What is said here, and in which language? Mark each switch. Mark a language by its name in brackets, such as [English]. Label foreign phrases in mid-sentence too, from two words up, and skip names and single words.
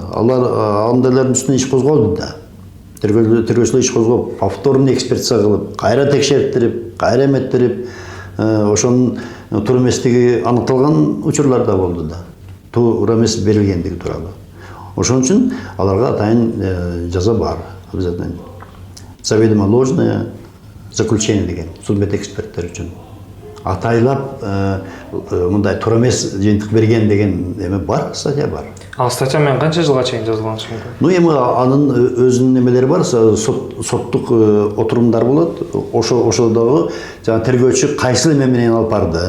[Kyrgyz] Алар андайлардын үстүнө иш козголду да. Тергөөчүлөр иш козгоп, [Russian] повторный экспертиза [Kyrgyz] кылып, кайра текшертирип, кайра эметтирип, ошонун туура эместиги аныкталган учурлар да болду да. Туура эмес берилгендиги тууралуу. Ошон үчүн аларга атайын жаза бар. [Russian] Обязательно. Заведомо ложное заключение [Kyrgyz] деген судмедэксперттер үчүн. Атайлап мындай туура эмес жыйынтык берген деген эме бар, статья бар. Ал статья менен канча жылга чейин жазылганы мүмкүн? Ну эми анын өзүнүн немелери бар, соттук отурумдар болот. Ошодогу жана тергөөчү кайсыл эме менен алып барды.